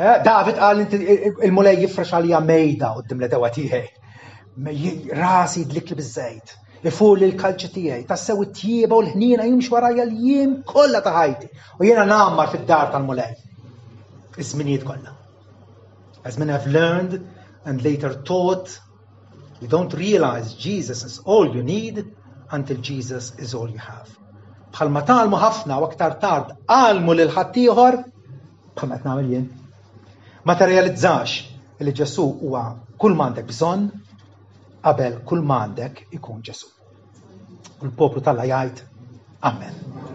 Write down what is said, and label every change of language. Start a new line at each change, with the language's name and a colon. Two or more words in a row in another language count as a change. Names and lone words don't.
Maltese: David qal il-mulej jifrex għalija mejda qudiem l-edewa tiegħi. Rasi jidlikli biż-żejt. Ifur li l-kalċi tiegħi. Tassew it-tjieba u l-ħniena jimxi warajja l-jiem kollha ta' ħajti. U jiena nammar fid-dar tal-mulej. Iż-żminijiet kollha.
English: As men have learned and later taught, you don't realize Jesus is all you need until Jesus is all you have.
Maltese: Bħalma talmu ħafna u aktar tard għalmu lil ħaddieħor bħalma qed nagħmel jien. Ma terrealizzax li Ġesu huwa kull m'għandek bżonn qabel kull m'għandek ikun Ġesu. U l-poplu Alla jgħid Amen.